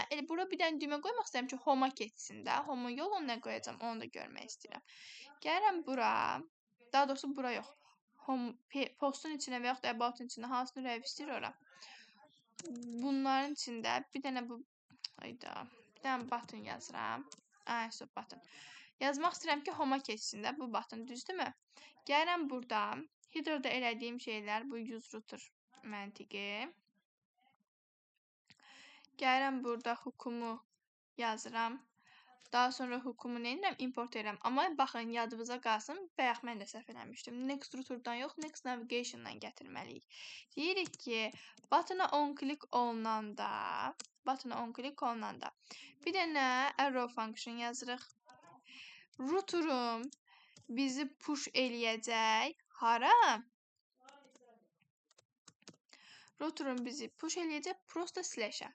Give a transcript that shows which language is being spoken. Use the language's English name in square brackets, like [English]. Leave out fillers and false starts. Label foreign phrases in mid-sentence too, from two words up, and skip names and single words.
[Azerbaijani] Elə bura bir dənə düymə qoymaq istəyirəm ki, home-a keçsin də. Home-un yolunu nə qoyacam, onu da görmək istəyirəm. Gəlirəm bura. Daha doğrusu bura yox. Postun içinə və yaxud da about-un içinə hansını register ora. Bunların içində bir dənə bu bir dənə button yazıram. [English] So button. [Azerbaijani] Yazmaq istəyirəm ki, home-a keçsin də bu button, düzdürmü? Gəlirəm burada. Header-da elədiyim şeylər bu [English] use router [Azerbaijani] məntiqi. Gəlirəm burada hookumu yazıram. Daha sonra hookumu nə edirəm? Import edirəm. Amma baxın, yadınıza qalsın, bayaq mən də səhv eləmişdim. Next router-dan yox, Next Navigation-dan gətirməliyik. Deyirik ki, button-a [English] on click [Azerbaijani] olunanda, bir dənə [English] arrow function [Azerbaijani] yazırıq. Router-um bizi push eləyəcək. Hara? Router-um bizi push eləyəcək prosto slash-ə.